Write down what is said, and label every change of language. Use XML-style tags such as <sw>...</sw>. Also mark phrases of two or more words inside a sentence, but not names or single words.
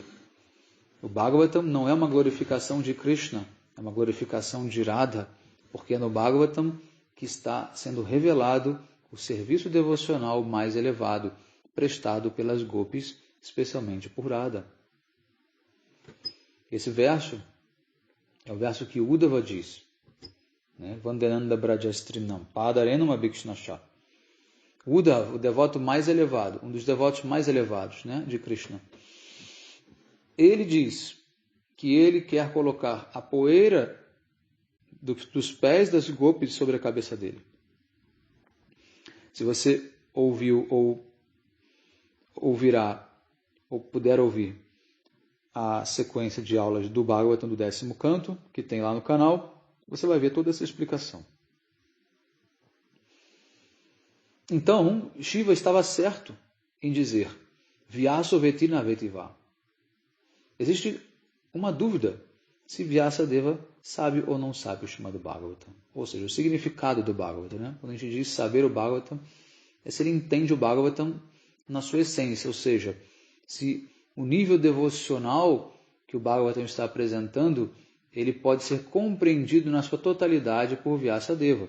<pt>O Bhagavatam não é uma glorificação de Krishna, é uma glorificação de Radha, porque é no Bhagavatam que está sendo revelado o serviço devocional mais elevado, prestado pelas gopis, especialmente por Radha. Esse verso é o verso que Uddhava diz,</pt> <sa>वन्देनन्द व्रजस्त्रीणां पादरेणुम् अभीक्ष्णशः.</sa> <pt>Uddhava, o devoto mais elevado, um dos devotos mais elevados de Krishna, ele diz que ele quer colocar a poeira dos pés das gopis sobre a cabeça dele. Se você ouviu ou ouvirá, ou puder ouvir a sequência de aulas do Bhagavatam do 10º canto, que tem lá no canal, você vai ver toda essa explicação. Então, Shiva estava certo em dizer</pt> <sa>व्यासो वेतिन वेतिवा.</sa> <pt>Existe uma dúvida se Vyasadeva sabe ou não sabe o Srimad Bhagavatam. Ou seja, o significado do Bhagavatam. Quando a gente diz saber o Bhagavatam, é se ele entende o Bhagavatam na sua essência. Ou seja, se o nível devocional que o Bhagavatam está apresentando, ele pode ser compreendido na sua totalidade por Vyasadeva.</pt>